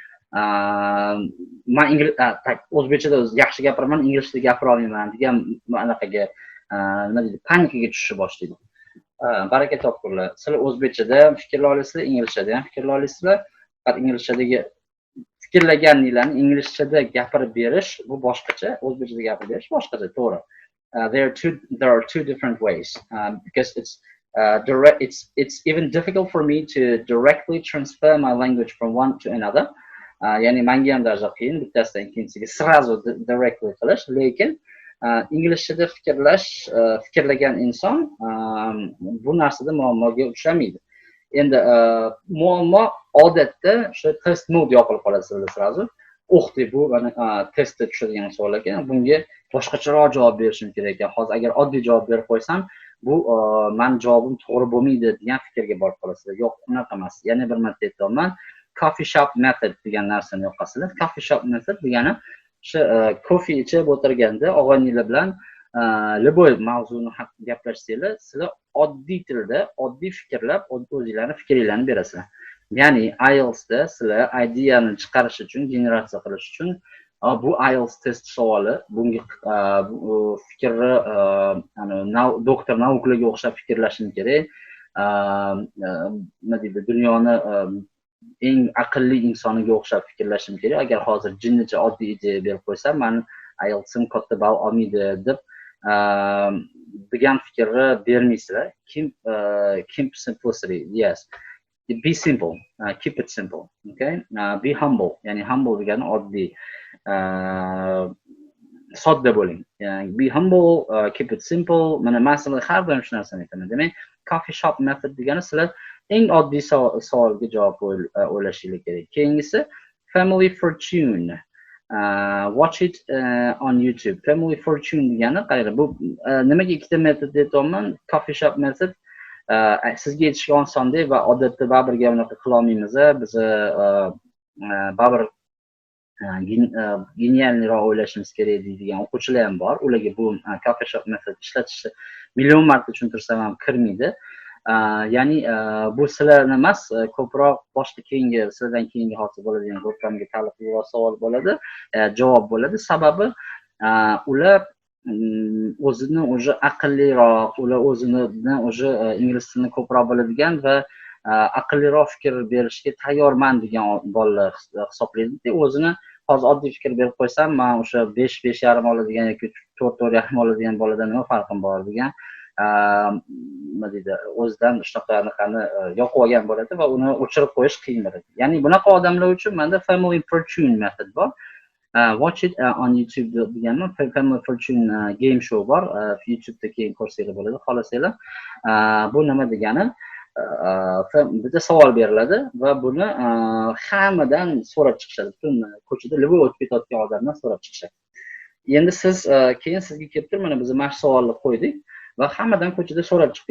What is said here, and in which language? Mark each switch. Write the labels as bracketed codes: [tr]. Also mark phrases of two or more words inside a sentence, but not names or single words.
[uz] Men o'zbekchada yaxshi gapiraman, inglizda gapira olmayman degan anaqaga nima deydi, panikaga tushishni boshlaydi. Baraka topkurlar. Sizlar o'zbekchada fikrla olasizlar, inglizchada ham fikrla olasizlar. Faqat inglizchadagi fikrlaganinglarni inglizchada gapirib berish bu boshqacha, o'zbekchada gapirib berish boshqacha, to'g'ri. [en] There are two different ways because it's even difficult for me to directly transfer my language from one to another. [uz] Ya'ni menga ham darajada qiyin bittasidan ikkinchisiga srazu directly qilish, lekin inglizchada fikrlagan inson bu narsada muammoga uchramaydi. Endi muammo odatda o'sha [en] test mode [uz] yoqilib qoladi sizlar srazu. O'qdi bu testda tushadigan savol ekan. Bunga boshqacharoq javob berishim kerak ekan. Hozir agar oddiy javob berib qo'ysam, bu men javobim to'g'ri bo'lmaydi degan fikrga borib qolasizlar. Yo'q, unaqa emas. Yana bir marta aytaman. [en] Coffee shop method [uz] degan narsani yo'qasizlar. [en] Coffee shop method [uz] degani o'sha kofe ichib o'tirganda og'aynilar bilan liboy mavzuni haqida gaplashsanglar, sizlar oddiy tilda, oddiy fikrlab, o'zingizlarning fikringizni berasizlar. Ya'ni IELTSda sizlar ideani chiqarish uchun, generatsiya qilish uchun bu IELTS test savoli, bunga fikrni doktor naukalarga o'xshab fikrlashim kerak. Nima deydi, dunyoni eng aqlli insoniga o'xshab fikrlashim kerak. Agar hozir jinnicha oddiy ideya berib qo'ysam, men IELTSim katta ball olmaydi deb degan fikrni bermaysizlar. [en] Keep simplicity, yes. Be simple, keep it simple, okay? Be humble, [uz] ya'ni humble degani oddiy, sodda bo'ling. [en] Be humble, keep it simple. [uz] Mana masalan har doim shu narsani aytaman. Demak, [en] coffee shop method [uz] degani sizlar eng oddiy savolga javob o'ylashingiz kerak. [en] Keyingisi family fortune. Watch it on YouTube. Family fortune [uz] degani qayerda? Bu nimaga ikkita metod deyapman? [en] Coffee shop method [uz] sizga yetishga osondek va odatda baribirga unaqa qila olmaymiz. Biz baribir genialroq o'ylashimiz kerak deydigan o'quvchilar ham bor. Ularga bu [en] coffee shop method [uz] ishlatishni million marta tushuntirsam ham kirmaydi. Ya'ni bu sizlarni emas, ko'proq boshqa sizlardan keyingi hodisa bo'ladigan grupamga taalluqliroq savol bo'ladi, javob bo'ladi. Sababi ular o'zini o'zi aqlliroq, ular o'zini o'zi ingliz tilini ko'proq biladigan va aqlliroq fikr berishga tayyorman degan bolalar hisoblaydi. O'zini hozir oddiy fikr berib qo'ysam, men o'sha 5.5,5 oladigan yoki 4.5 oladigan boladan nima farqim bor degan nima deydi, o'zidan shunaqani yoqib olgan bo'ladi va uni o'chirib qo'yish qiyin bo'ladi. Ya'ni bunaqa odamlar uchun menda [en] family fortune method [uz] bor. [en] Watch it on YouTube deganman. Family fortune game show bor. [uz] YouTube'da keyin ko'rsanglar bo'ladi, xohlasanglar. Bu nima degani? Bitta savol beriladi va buni hammadan so'rab chiqishadi. Butun ko'chada liboy o'tib ketayotgan odamdan so'rab chiqishadi. Endi siz keyin sizga kelib turib, mana biz mana shu savolni qo'ydik va hammadan ko'chada so'rab chiqdik.